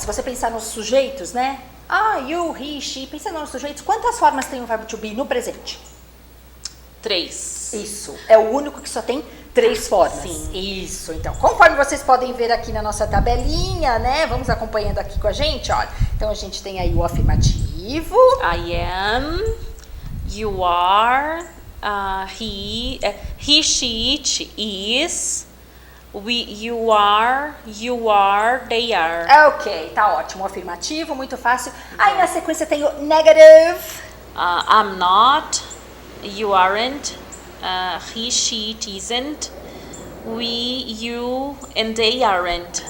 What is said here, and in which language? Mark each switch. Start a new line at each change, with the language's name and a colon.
Portuguese: Se você pensar nos sujeitos, né? You, he, she, pensando nos sujeitos, quantas formas tem o verbo to be no presente? 3. Isso, é o único que só tem 3 formas. Sim. Isso, então, conforme vocês podem ver aqui na nossa tabelinha, né? Vamos acompanhando aqui com a gente, olha. Então, a gente tem aí o afirmativo.
English: I am, you are, he, she, it, is, you are, they are.
Portuguese: Ok, tá ótimo, o afirmativo, muito fácil. Aí, na sequência, tem o negative.
English: I'm not, you aren't, he, she, it isn't, we, you, and they aren't.